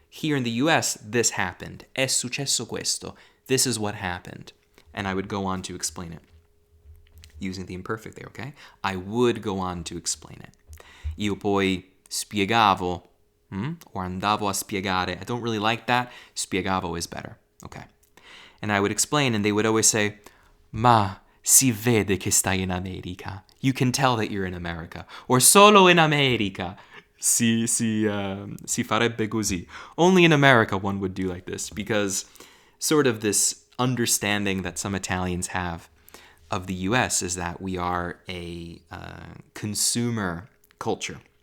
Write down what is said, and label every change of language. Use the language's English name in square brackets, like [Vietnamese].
[English] here in the US, this happened. [Italian] È successo questo. [English] This is what happened. And I would go on to explain it. Using the imperfect there, okay? I would go on to explain it. [Italian] Io poi spiegavo, or andavo a spiegare. [English] I don't really like that. Spiegavo is better, okay? And I would explain, and they would always say, [Italian] ma si vede che stai in America. [English] You can tell that you're in America. Or [Italian] solo in America. Si farebbe così. [English] Only in America one would do like this, because sort of this understanding that some Italians have of the US is that we are a consumer culture.